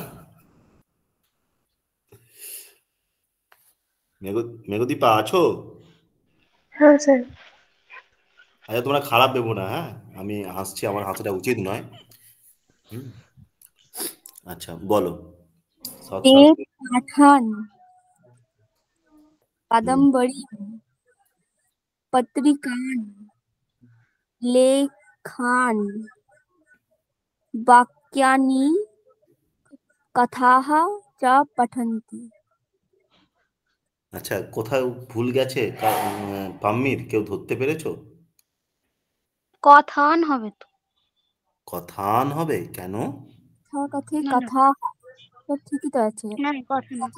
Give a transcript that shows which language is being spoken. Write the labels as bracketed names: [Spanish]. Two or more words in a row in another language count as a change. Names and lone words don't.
[Bangla] মেঘদীপা আছো? হ্যাঁ স্যার। আচ্ছা তোমরা খারাপ ভেবো না, হ্যাঁ আমি হাসছি, আমার হাসাটা উচিত নয়। হুম, আচ্ছা বলো সৎ সাহস एक নিয়ে। पाठान হুম, [Sanskrit] कादम्बरी पत्रिकान लेखान वाक्यानि कथाः च पठन्ति। [Bangla] আচ্ছা কোথায় ভুল গেছে পাম্মির, কেউ ধরতে পেরেছো? কথান হবে তো। কথান হবে কেন? कथे না না कथा তো ঠিকই তো আছে। না না, কথা না,